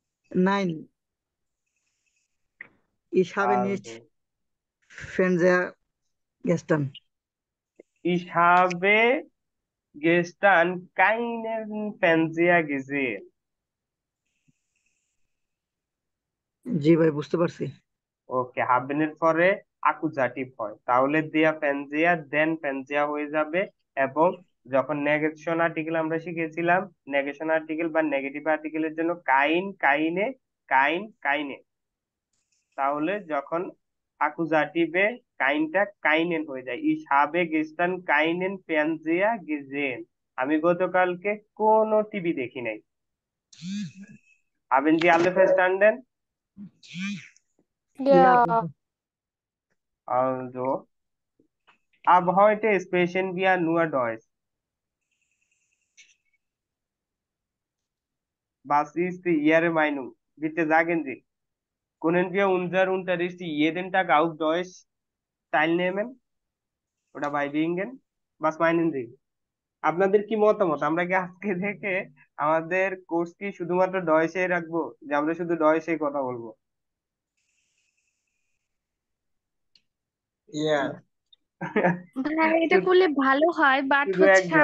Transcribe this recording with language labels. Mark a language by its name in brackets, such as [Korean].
[German] Nein, ich habe nicht Also, Fernseher gestern. ich habe gestern keinen Fernseher gesehen. [Bangla] জি ভাই বুঝতে পারছি। ওকে, হাবেনের পরে আকুজাটিভ হয়, তাহলে দিয়া ফেনজিয়া দেন ফেনজিয়া হয়ে যাবে। এবং যখন নেগেশন আর্টিকেল আমরা শিখেছিলাম, নেগেশন আর্টিকেল বা নেগেটিভ আর্টিকেলের জন্য কাইন কাইনে, কাইন কাইনে, তাহলে যখন আকুজাটিভে কাইনটা কাইনেন হয়ে যায়। [German] ইস হাবে গেস্টান কাইনেন ফেনজিয়া গেজেন। [Bangla] আমি গতকালকে কোনো টিভি দেখি নাই। [German] Haben Sie alle verstanden? ইয়া Ja, Also, ab heute sprechen wir nur Deutsch. Was ist Ihre Meinung? Bitte sagen Sie. Können wir unser Unterricht jeden Tag auf Deutsch teilnehmen oder beibringen? Was meinen Sie? [Bangla] আপনাদের কি মতামত? আমরা কি আজকে থেকে আমাদের course কি শুধুমাত্র ডয়েসে রাখবো, যে আমরা শুধু ডয়েসে কথা বলবো? ভাই এটা শুধু করলে ভালো হয়, বাট শুধু হচ্ছে একজন?